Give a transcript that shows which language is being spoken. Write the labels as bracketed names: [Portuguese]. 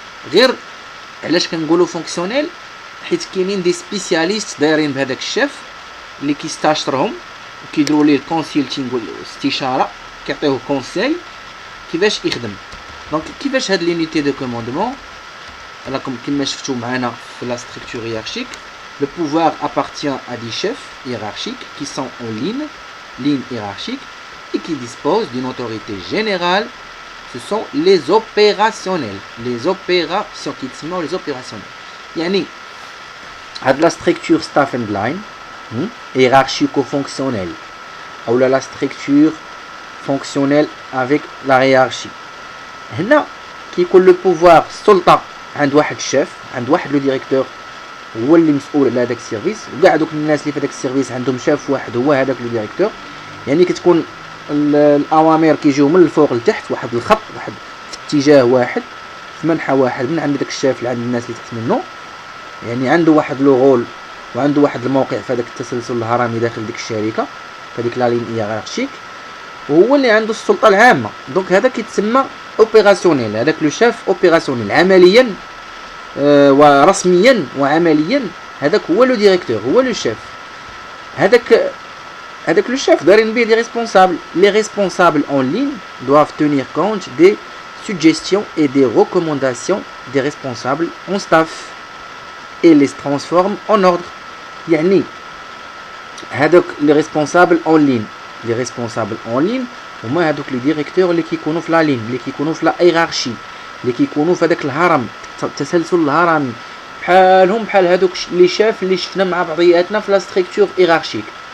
[Arabic] غير علاش كنقولوا فونكسيونيل؟ حيت كاينين دي سبيسياليست دايرين بهذاك الشيف اللي كيستاشرهم وكيديروا ليه الكونسلتينغ والاستشاره، كيعطيوه كونساي كيفاش يخدم. دونك كيفاش هاد لونيتي دو كوموندمون راكم كما شفتوا معنا في لا ستركتور هيرارشيك. [French] Le pouvoir appartient à des chefs hiérarchiques qui sont en ligne hiérarchique et qui disposent d'une autorité générale. Ce sont les opérationnels. Les opérations qui sont les opérationnels. [Arabic] يعني هاد [French] لا ستركتور ستاف اند لاين hiérarchico-fonctionnelle ou la structure fonctionnelle avec la hiérarchie. [Arabic] هنا كيكون لو بوفوار السلطه عند واحد الشيف، عند واحد لو ديريكتور هو اللي مسؤول على هذاك السيرفيس، وكاع دوك الناس اللي في هذاك السيرفيس عندهم شاف واحد هو هذاك لو ديريكتور. يعني كتكون الاوامر كيجيو من الفوق لتحت، واحد الخط واحد في اتجاه واحد في منحى واحد من عند داك الشاف لعند الناس اللي تحت منه. يعني عنده واحد لو رول وعنده واحد الموقع في هذاك التسلسل الهرمي داخل ديك الشركه في هذيك لا لين هيرارشيك، وهو اللي عنده السلطه العامه. دونك هذا كيتسمى اوبيراسيونيل، هذاك لو شاف اوبيراسيونيل عمليا ورسميا وعمليا هذاك هو لو ديريكتور، هو لو شيف. هذاك لو شيف دايرين بيه دي ريسبونسابل. [French] لي ريسبونسابل اون لين doivent tenir compte des suggestions et des recommandations des responsables en staff et les transforment en ordre. [Arabic] يعني هذوك لي ريسبونسابل اون لين، لي ريسبونسابل اون لين هما هذوك لي ديريكتور اللي كيكونوا في لا لين، اللي كيكونوا في لا هيرارشي، اللي كيكونوا في هذاك الهرم التسلسل الهرمي، بحال هذوك لي شاف اللي شفنا مع بعضياتنا في لا ستركتور هيرارشيك.